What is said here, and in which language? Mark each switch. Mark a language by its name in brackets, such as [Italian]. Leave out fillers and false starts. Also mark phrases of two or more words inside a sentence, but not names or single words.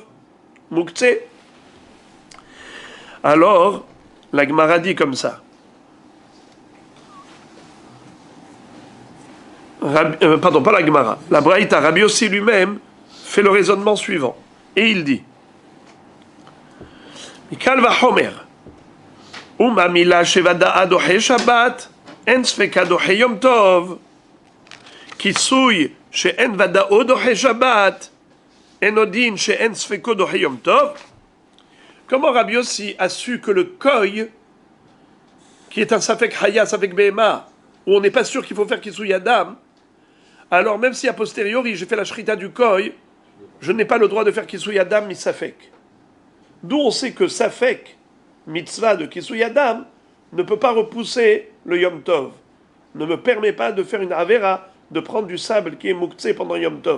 [French] Muktzeh. Alors, la Gemara dit comme ça. Pardon, pas la Gemara. La Braïta, Rabbi Yossi lui-même, fait le raisonnement suivant. Et il dit [Hebrew] מקל וחומר, ומה מילה שודאה דוחה שבת, אין ספקה דוחה יום טוב, כיסוי שאין ודאו דוחה שבת, אינו דין שאין ספקו דוחה יום טוב. Comment Rabbi Yossi a su que le Koi, qui est un ספק חיה, ספק בהמה, où on n'est pas sûr qu'il faut faire כיסוי הדם, alors même si a posteriori j'ai fait la shrita du koy, je n'ai pas le droit de faire כיסוי הדם מספק. D'où on sait que safek, mitzvah de כיסוי הדם, ne peut pas repousser le Yom Tov, ne me permet pas de faire une avera, de prendre du sable qui est mouktsé pendant Yom Tov.